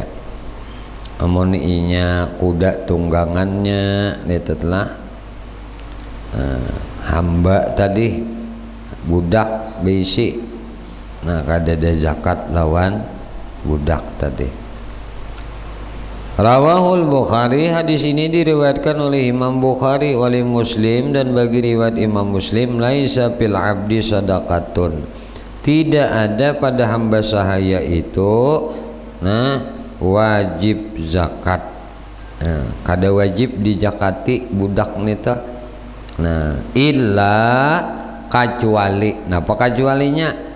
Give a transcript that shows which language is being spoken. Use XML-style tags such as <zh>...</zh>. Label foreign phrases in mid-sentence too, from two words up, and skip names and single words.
<bjn>Amun inya kuda tunggangannya itu telah hamba tadi budak bisi, kada ada zakat lawan budak tadi.</bjn> <ar>رواه البخاري,</ar> <id>hadis ini diriwayatkan oleh Imam Bukhari wali Muslim, dan bagi riwayat Imam Muslim,</id> <ar>ليس في العبد صدقة,</ar> <id>tidak ada pada hamba sahaya itu wajib zakat,</id> <bjn>kada wajib dijakati budak nita,</bjn> <id>illa kecuali, apa kecualinya?</id>